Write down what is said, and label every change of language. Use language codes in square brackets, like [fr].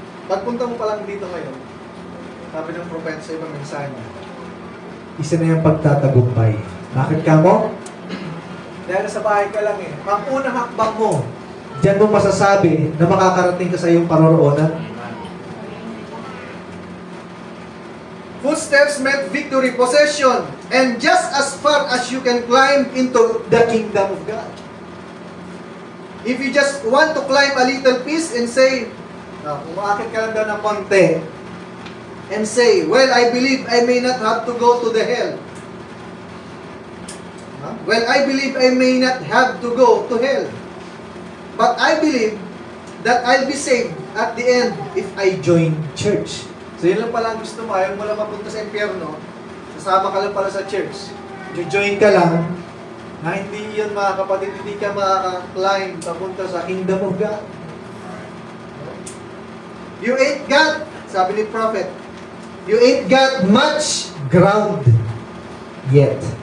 [tl] Pagpunta mo pa lang dito ngayon, sabi ng propeta sa ibang mensahe niya, isa na yung pagtatagumpay. Bakit ka mo? Dahil sa bahay ka lang eh. Ang unang hakbang mo, diyan mo masasabi na makakarating ka sa iyong paroroonan. [en] Footsteps meant victory, possession, and just as far as you can climb into the kingdom of God. If you just want to climb a little piece and say, [tl] umakit ka lang daw ng konti, [en] and say, well, I believe I may not have to go to the hell. Well, I believe I may not have to go to hell. But I believe that I'll be saved at the end if I join church. [tl] So yun lang pala ang gusto mo, ayaw mo lang mapunta sa impyerno, sasama ka lang pala sa church. Join ka lang, na hindi yun mga kapatid, hindi ka makaka-climb papunta sa kingdom of God. [en] You ain't got, [tl] sabi ni prophet, [en] you ain't got much ground yet.